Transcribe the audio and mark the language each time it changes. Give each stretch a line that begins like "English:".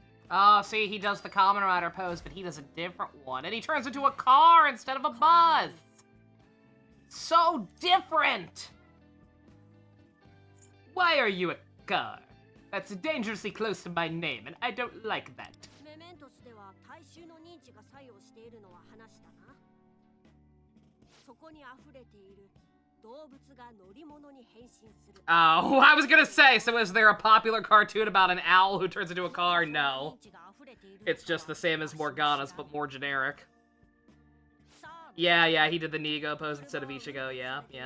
English: Oh, see, he does the Kamen Rider pose, but he does a different one. And he turns into a car instead of a bus! So different! Why are you a car? That's dangerously close to my name, and I don't like that.
Japanese: メメントスでは大衆の認知が作用しているのは話したな。そこに溢れている動物が乗り物に変身する。
English: Oh, I was gonna say, so is there a popular cartoon about an owl who turns into a car? No. It's just the same as Morgana's, but more generic. Yeah, he did the Nigo pose instead of Ichigo, yeah.